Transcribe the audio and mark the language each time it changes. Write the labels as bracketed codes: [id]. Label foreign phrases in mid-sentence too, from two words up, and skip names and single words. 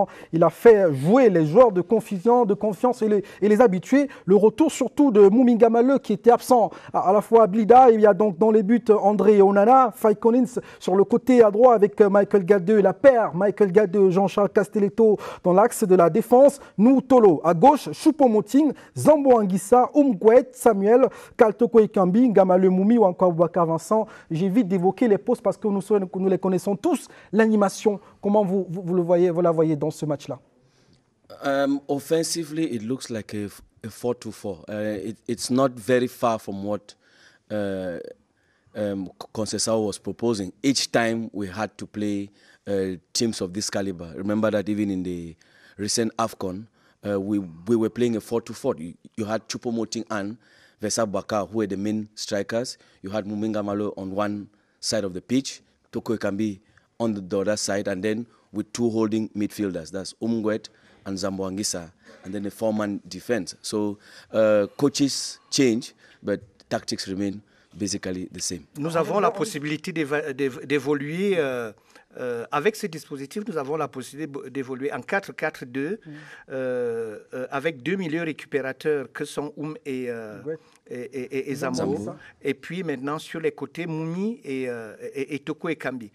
[fr] Il a fait jouer les joueurs de confiance et les habitués. Le retour surtout de Muminga Maleu qui était absent à la fois à Blida. Il y a donc dans les buts André Onana, Faye Collins sur le côté à droite avec Michael Gadeux, la paire Michael Gadeux, Jean-Charles Castelletto dans l'axe de la défense. Nou Tolo à gauche, Choupo-Moting, Zambo Anguissa, Umgwet, Samuel, Kaltoko Kambi, Gamale Moumi ou encore Boubacar Vincent. J'évite d'évoquer les postes parce que nous les connaissons tous. L'animation, comment vous la voyez dans ce match-là? [en] Offensively, it looks like a 4-2-4. It's not very far from what Conceição was proposing. Each time we had to play teams of this caliber. Remember that even in the recent AFCON, we were playing a 4-2-4. You had Choupo-Moting and Vesa Bakar, who were the main strikers. You had Muminga Malo on one side of the pitch, Toko Ekambi on the other side, and then with 2 holding midfielders. That's Umgwet and Zambo Anguissa, and then a 4-man defense. So coaches change, but tactics remain basically the same. [fr] Nous avons la possibilité d'évoluer. Avec ces dispositifs, nous avons la possibilité d'évoluer en 4-4-2 avec 2 milieux récupérateurs que sont et Zambo. Et puis maintenant sur les côtés, Moumi et Toko Ekambi.